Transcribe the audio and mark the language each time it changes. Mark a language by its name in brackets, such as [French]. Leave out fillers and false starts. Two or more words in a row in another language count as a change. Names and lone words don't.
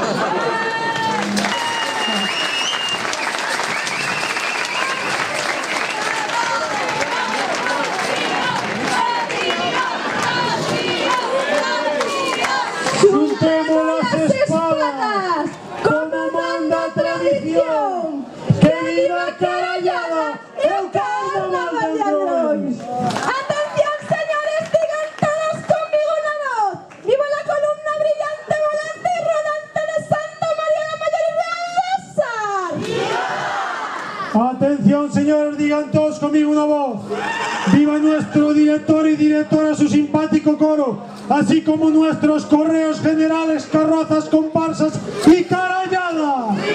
[Spanish] Juntemos las espadas, como manda [Galician] a tradición. Que viva a carallada e o carnaval de Androis. [Spanish] Atención, señores, digan todos conmigo una voz. ¡Viva la columna brillante, volante y rodante de Santa María la Mayor y Real César! Atención, señores, digan todos conmigo una voz. Viva nuestro director y directora, su simpático coro, así como nuestros correos generales, carrozas, comparsas y carallada.